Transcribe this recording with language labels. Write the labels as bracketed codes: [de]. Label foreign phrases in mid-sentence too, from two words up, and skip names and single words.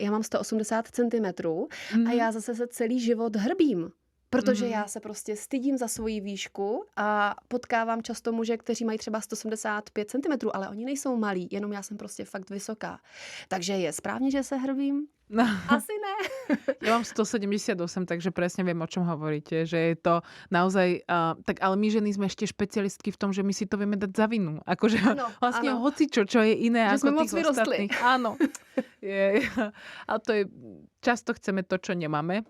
[cs] Já mám 180 cm a já zase se celý život hrbím. Protože já se prostě stydím za svoji výšku a potkávám často muže, kteří mají třeba 175 cm, ale oni nejsou malí, jenom já jsem prostě fakt vysoká. Takže je správně, že se hrbím? No. Asi ne. [sk] Ja mám 178, takže presne viem, o čom hovoríte, že je to naozaj, tak ale my ženy sme ešte špecialistky v tom, že my si to vieme dať za vinu. Akože vlastne hocičo, čo je iné že ako sme tých ostatných. Áno. Ale to je, často chceme to, čo nemáme.